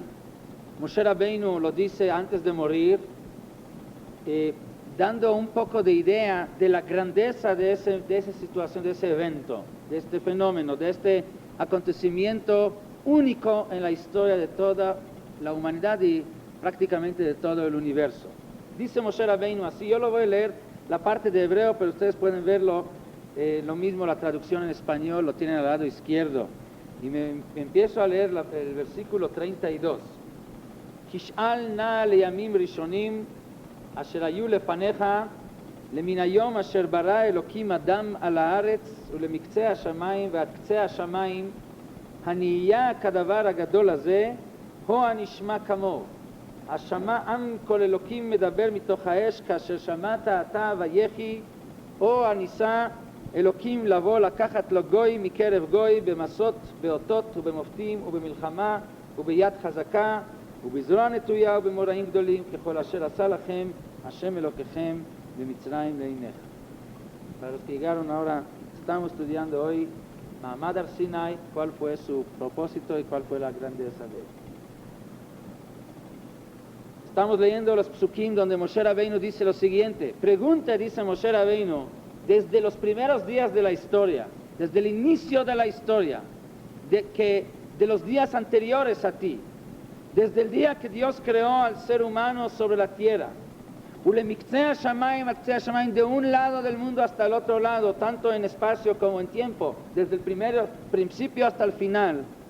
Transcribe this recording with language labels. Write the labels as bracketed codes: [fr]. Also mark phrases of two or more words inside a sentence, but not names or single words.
[es] Moshe Rabbeinu lo dice antes de morir, dando un poco de idea de la grandeza de esa situación, de ese evento, de este fenómeno, de este acontecimiento único en la historia de toda la humanidad y prácticamente de todo el universo. Dice Moshe Rabbeinu así, yo lo voy a leer la parte de hebreo, pero ustedes pueden verlo, lo mismo la traducción en español, lo tienen al lado izquierdo. Y me empiezo a leer el versículo 32. [he] כי שאל נא לימים ראשונים אשר היו לפניך למן היום אשר ברא אלוקים אדם על הארץ ולמקצה hashamayim ועד קצה השמיים הנהיה כדבר הגדול הזה הו הנשמע כמוהו השמע עם כל אלוקים מדבר מתוך האש כאשר שמעת אתה ויחי או הניסה אלוקים לבוא לקחת לו גוי מקרב גוי במסות באותות ובמופתים ובמלחמה וביד חזקה ובזרוע נטויה ובמוראים גדולים ככל אשר עשה לכם השם אלוקיכם במצרים לעיניך. [es] Para los que llegaron ahora, estamos estudiando hoy Ma'amad Har Sinai, cuál fue su propósito y cuál fue la grandeza de él. Estamos leyendo los psukim donde Moshe Rabbeinu dice lo siguiente. Pregunta, dice Moshe Rabbeinu, desde los primeros días de la historia, desde el inicio de la historia, de los días anteriores a ti, desde el día que Dios creó al ser humano sobre la tierra, de un lado del mundo hasta el otro lado, tanto en espacio como en tiempo, desde el primer principio hasta el final,